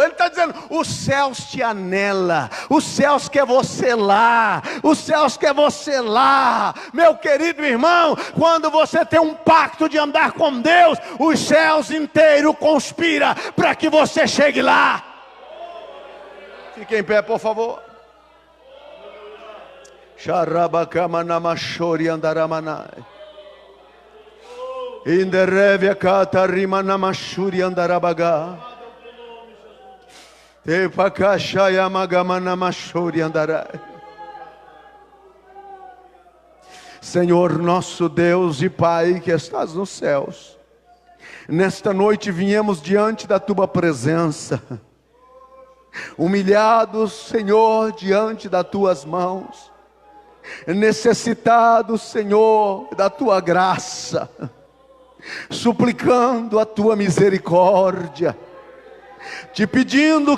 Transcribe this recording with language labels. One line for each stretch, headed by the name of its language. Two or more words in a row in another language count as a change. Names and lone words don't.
Portuguese: Ele está dizendo, os céus te anela, os céus quer você lá, os céus quer você lá. Meu querido irmão, quando você tem um pacto de andar com Deus, os céus inteiros conspiram para que você chegue lá. Fique em pé, por favor. Xarabacamanamachori andaramanai. Inderevia katarima namashuri andarabaga. Tepakashaya magamanamashuri andarai. Senhor nosso Deus e Pai que estás nos céus, nesta noite viemos diante da tua presença, humilhados, Senhor, diante das tuas mãos, necessitados, Senhor, da tua graça, suplicando a tua misericórdia, te pedindo